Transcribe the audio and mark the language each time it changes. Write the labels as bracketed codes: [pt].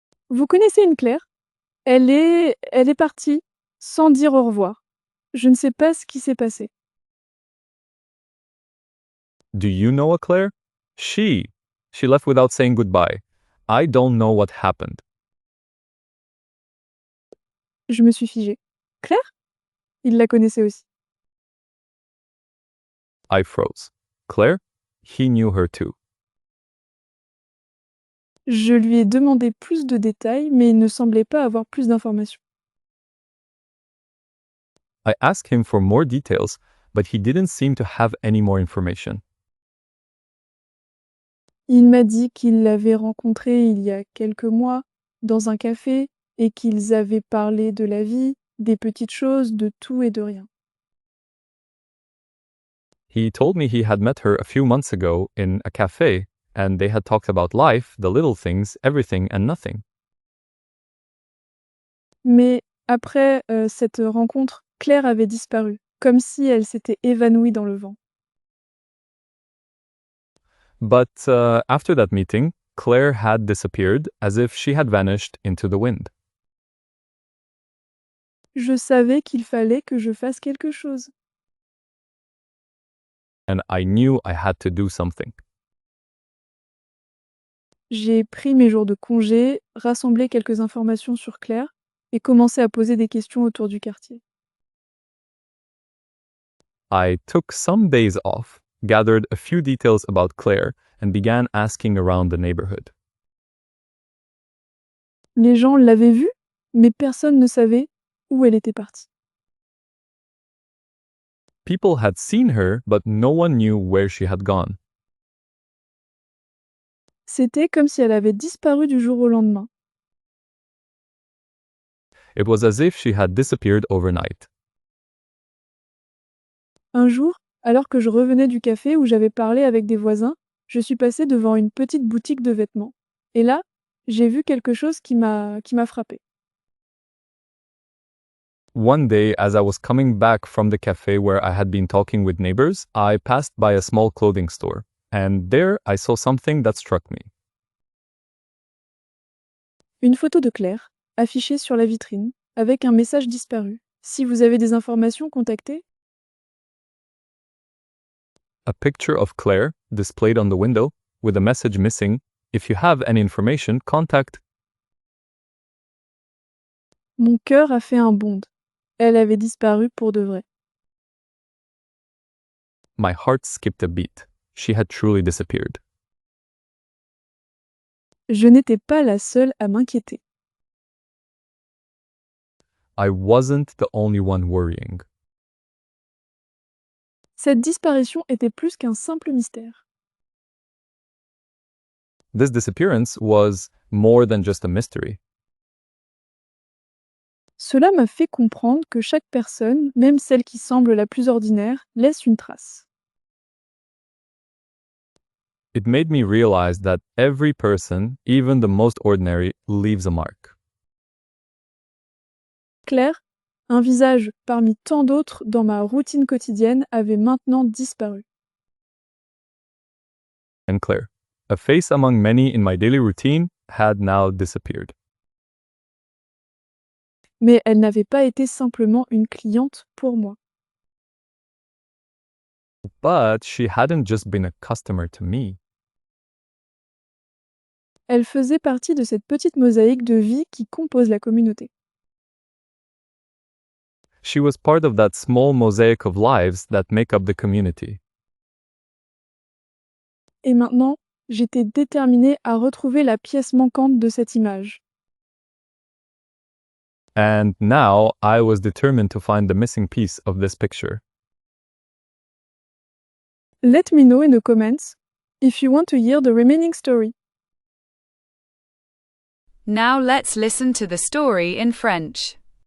[fr] Vous connaissez une Claire? Elle est partie, sans dire au revoir. Je ne sais pas ce qui s'est passé. [en] Do you know a Claire? She left without saying goodbye. I don't know what happened. [fr] Je me suis figée. Claire? Il la connaissait aussi. [en] I froze. Claire? He knew her too. [fr] Je lui ai demandé plus de détails, mais il ne semblait pas avoir plus d'informations. [en] I asked him for more details, but he didn't seem to have any more information. [fr] Il m'a dit qu'il l'avait rencontrée il y a quelques mois, dans un café, et qu'ils avaient parlé de la vie, des petites choses, de tout et de rien. [en] He told me he had met her a few months ago in a cafe, and they had talked about life, the little things, everything and nothing. [fr] Mais après cette rencontre, Claire avait disparu, comme si elle s'était évanouie dans le vent. [en] But after that meeting, Claire had disappeared as if she had vanished into the wind. [fr] Je savais qu'il fallait que je fasse quelque chose. [en] And I knew I had to do something. [fr] J'ai pris mes jours de congé, rassemblé quelques informations sur Claire et commencé à poser des questions autour du quartier. [en] I took some days off, gathered a few details about Claire, and began asking around the neighborhood. [fr] Les gens l'avaient vue, mais personne ne savait où elle était partie. [en] People had seen her, but no one knew where she had gone. [fr] C'était comme si elle avait disparu du jour au lendemain. [en] It was as if she had disappeared overnight. [fr] Un jour, alors que je revenais du café où j'avais parlé avec des voisins, je suis passée devant une petite boutique de vêtements. Et là, j'ai vu quelque chose qui m'a frappée. [en] One day, as I was coming back from the cafe where I had been talking with neighbors, I passed by a small clothing store, and there I saw something that struck me. [fr] Une photo de Claire, affichée sur la vitrine, avec un message disparu. Si vous avez des informations, contactez. [en] A picture of Claire displayed on the window with a message missing. If you have any information, contact. [fr] Mon cœur a fait un bond. Elle avait disparu pour de vrai. [en] My heart skipped a beat. She had truly disappeared. [fr] Je n'étais pas la seule à m'inquiéter. [en] I wasn't the only one worrying. [fr] Cette disparition était plus qu'un simple mystère. [en] This disappearance was more than just a mystery. [fr] Cela m'a fait comprendre que chaque personne, même celle qui semble la plus ordinaire, laisse une trace. [en] It made me realize that every person, even the most ordinary, leaves a mark. [fr] Claire, un visage parmi tant d'autres dans ma routine quotidienne, avait maintenant disparu. [en] And Claire, a face among many in my daily routine, had now disappeared. [fr] Mais elle n'avait pas été simplement une cliente pour moi. [en] But she hadn't just been a customer to me. [fr] Elle faisait partie de cette petite mosaïque de vie qui compose la communauté. [en] She was part of that small mosaic of lives that make up the community. [fr] Et maintenant, j'étais déterminée à retrouver la pièce manquante de cette image. [en] And now I was determined to find the missing piece of this picture. Let me know in the comments if you want to hear the remaining story. Now let's listen to the story in French.